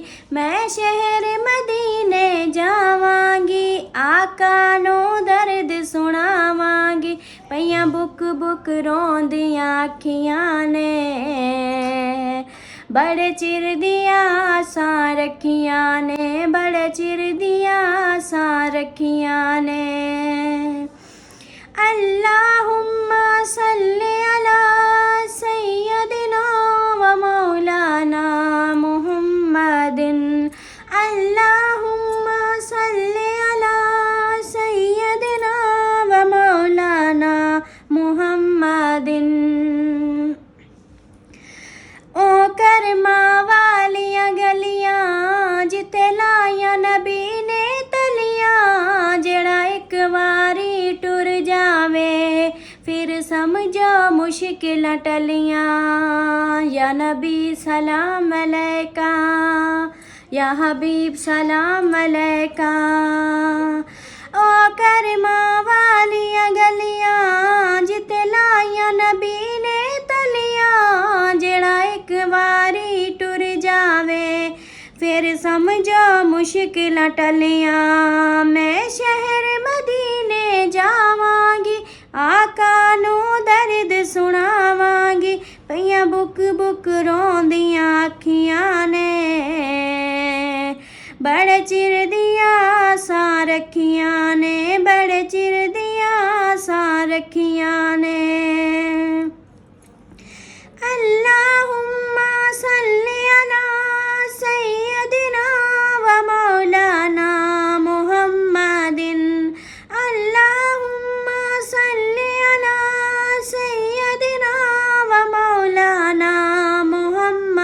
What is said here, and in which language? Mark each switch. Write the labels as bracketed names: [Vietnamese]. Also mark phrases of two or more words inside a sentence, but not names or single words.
[Punjabi] میں شہر مدینے جاواں گی، آقا نوں درد سناواں گی. پییا بک بک روندیاں اکھیاں نے، بڑے چر دیا سا رکھیا نے، بڑے چر دیا سا رکھیا نے. [Arabic] اللهم صل على سيدنا و مولانا محمد. اللهم صل على سيدنا و مولانا محمد. [Punjabi] او کرماں والیاں گلیاں جتھے لایا نبی نے تلیاں، جیڑا اک واری ٹر جاوے پھر سمجھو مشکل ٹلیاں. [Arabic] يا نبي سلام عليك، يا حبيب سلام عليك. [Punjabi] او کرماں والیاں گلیاں جتھے لایا نبی نے تلیاں، جیڑا اک واری ٹر جاوے پھر سمجھو مشکل ٹلیاں. میں شہر مدینے جاواں گی، آقا نوں درد سناواں گی. پییا بک بک روندیاں اکھیاں نے، بڑے چر دیا سا رکھیا نے، بڑے چر دیا سا رکھیا نے. [Arabic] اللهم صل على سيدنا و مولانا محمد. اللهم صل على سيدنا و مولانا محمد.